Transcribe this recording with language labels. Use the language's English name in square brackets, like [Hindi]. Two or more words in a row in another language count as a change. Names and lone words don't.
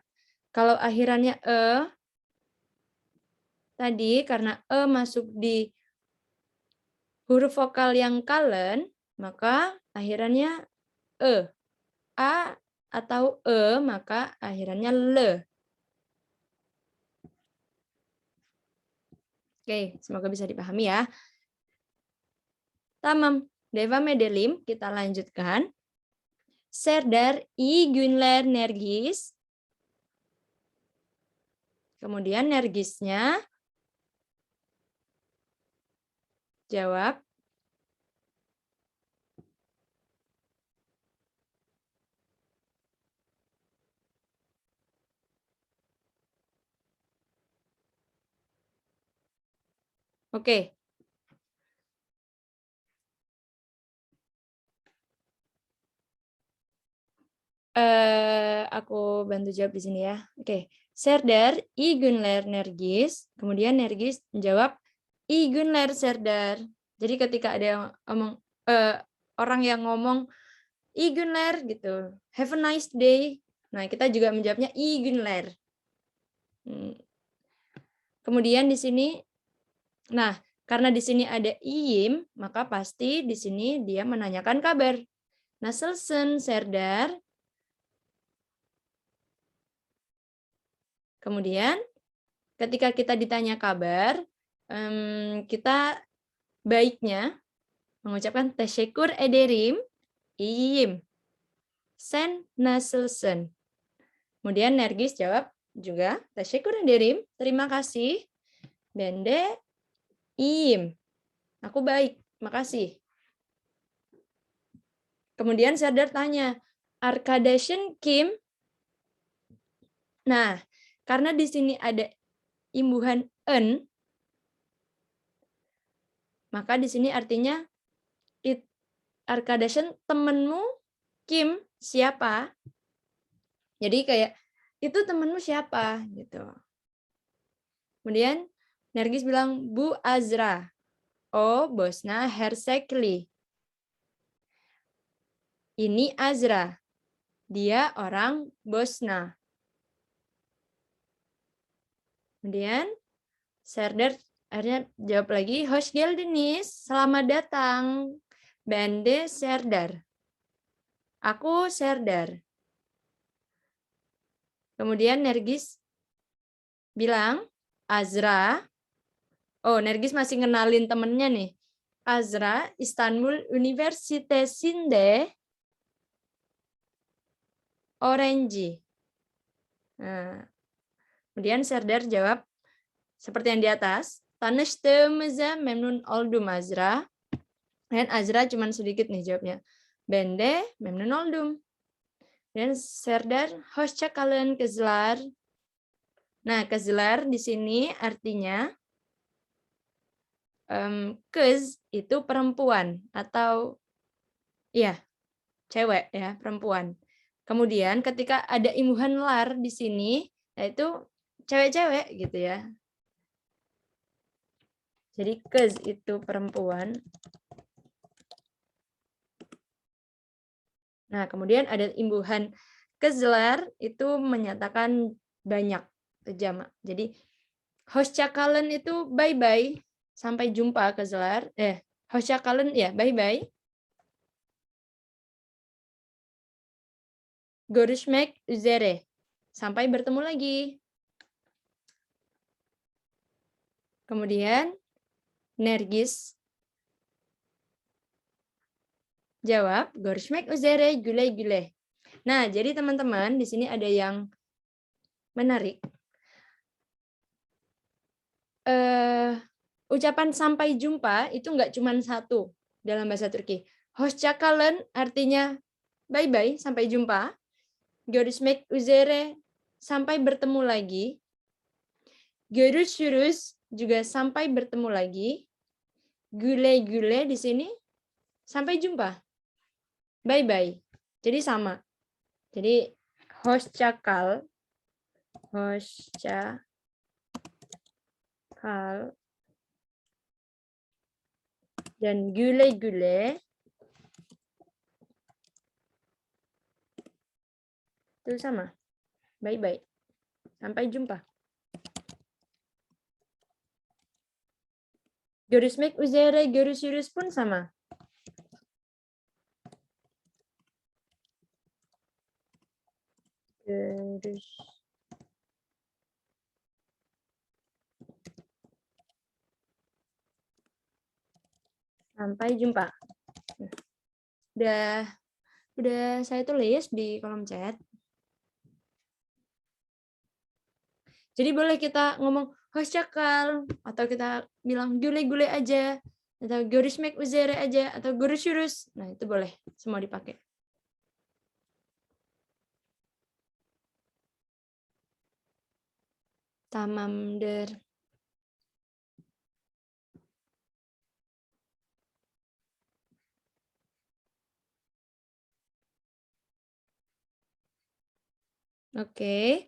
[Indonesian] Kalau akhirannya tadi karena masuk di huruf vokal yang kalen, maka akhirannya a atau maka akhirannya le. Oke, semoga bisa dipahami ya. [Turkish] Tamam. Deva Medelim, [Indonesian] kita lanjutkan. [Turkish] Serdar I Günler Nergis. [Indonesian] Kemudian Nergisnya jawab. Oke. Aku bantu jawab di sini ya. Oke. [Turkish] Serdar I Günler Nergis. [Indonesian] Kemudian Nergis menjawab [Turkish] I Günler [Indonesian] Serdar. Jadi ketika ada yang ngomong orang yang ngomong [Turkish] I Günler [Indonesian] gitu, [English] have a nice day. [Indonesian] Nah, kita juga menjawabnya [Turkish] I Günler. [Indonesian] Kemudian di sini, nah karena di sini ada iyim, maka pasti di sini dia menanyakan kabar. [Turkish] Nasılsın Serdar? [Indonesian] Kemudian ketika kita ditanya kabar, kita baiknya mengucapkan [Turkish] teşekkür ederim, iyiyim. Sen nasılsın? [Indonesian] Kemudian Nergis jawab juga [Turkish] teşekkür ederim, [Indonesian] terima kasih. [Turkish] Ben de iyiyim. [Indonesian] Aku baik, makasih. Kemudian Serdar tanya, [Turkish] arkadaşın kim? [Indonesian] Nah, karena di sini ada imbuhan en, maka di sini artinya arkadaşın temenmu, kim, siapa? Jadi kayak itu temenmu siapa gitu. Kemudian Nergis bilang Bu Azra. [Turkish] Oh, Bosna Hersekli. [Indonesian] Ini Azra. Dia orang Bosna. Kemudian Serdar akhirnya jawab lagi, [Turkish] Hoş geldiniz, [Indonesian] selamat datang. [Turkish] Ben de Serdar. [Indonesian] Aku Serdar. Kemudian Nergis bilang, Azra. Oh, Nergis masih ngenalin temennya nih. [Turkish] Azra, İstanbul Üniversitesi'nde öğrenci. [Indonesian] Nah, kemudian Serdar jawab seperti yang di atas. [Turkish] Tanıştığımıza memnun oldum Azra. [Indonesian] Dan Azra cuma sedikit nih jawabnya. [Turkish] Ben de memnun oldum. Dan Serdar, hoşça kalın kızlar. [Indonesian] Nah, kızlar di sini artinya kız itu perempuan atau Iya, cewek ya, perempuan. Kemudian ketika ada imbuhan lar di sini, yaitu cewek-cewek gitu ya. Jadi kez itu perempuan. Nah, kemudian ada imbuhan kezlar itu menyatakan banyak, jamak. Jadi hoşçakalın itu bye-bye, sampai jumpa kezlar. [Turkish] Hoşçakalın ya, bye-bye. Görüşmek üzere. [Indonesian] Sampai bertemu lagi. Kemudian Nergis jawab, [Turkish] görüşmek üzere, güle-güle. [Indonesian] Nah, jadi teman-teman di sini ada yang menarik. Ucapan sampai jumpa itu nggak cuma satu dalam bahasa Turki. Hoşçakalın artinya bye-bye, sampai jumpa. [Turkish] Görüşmek üzere, [Indonesian] sampai bertemu lagi. Görüşürüz juga sampai bertemu lagi. Güle-güle di sini sampai jumpa. Bye-bye. Jadi sama. Jadi hoşçakal, dan güle-güle itu sama. Bye-bye. Sampai jumpa. [Turkish] Görüşmek üzere, görüşürüz [Indonesian] pun sama. Sampai jumpa. Udah saya tulis di kolom chat. Jadi boleh kita ngomong hoşçakal atau kita bilang güle-güle aja atau [Turkish] görüşmek üzere [Indonesian] aja atau görüşürüz. Nah, itu boleh semua dipakai. [Turkish] Tamamdır. [Indonesian] Oke.